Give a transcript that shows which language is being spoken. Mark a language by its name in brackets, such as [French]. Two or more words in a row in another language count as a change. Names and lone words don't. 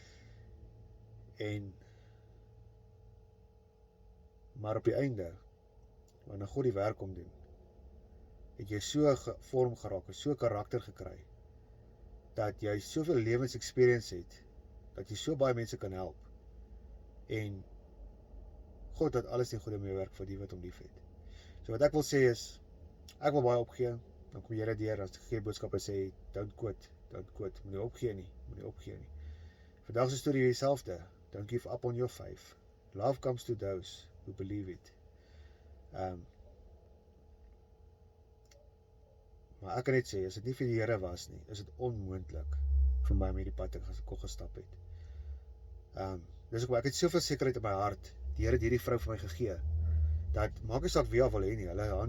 [Afrikaans] Maar op die einde, wanneer God die werk om doen, het jy so gevorm geraak, so karakter gekry, dat jy soveel lewensexperience het, dat jy so baie mense kan help, en God het alles in goeie meewerk vir die wat hom lief het. So wat ek wil sê is, ek wil baie opgee, dan kom Here deur, as die boodskappe sê, [English] don't quit, [Afrikaans] moet nie opgee nie. Vandag se storie dieselfde, [English] don't give up on your faith. Love comes to those who believe it. [Afrikaans] Maar ek kan net sê, as dit nie vir die Here was nie, is dit onmoontlik vir my om hierdie pad te kon gestap het. Dis ook, ek het soveel sekerheid in my hart, die Here het hierdie vrou vir my gegee, dat maak nie saak wie haar wil hê nie, hulle haar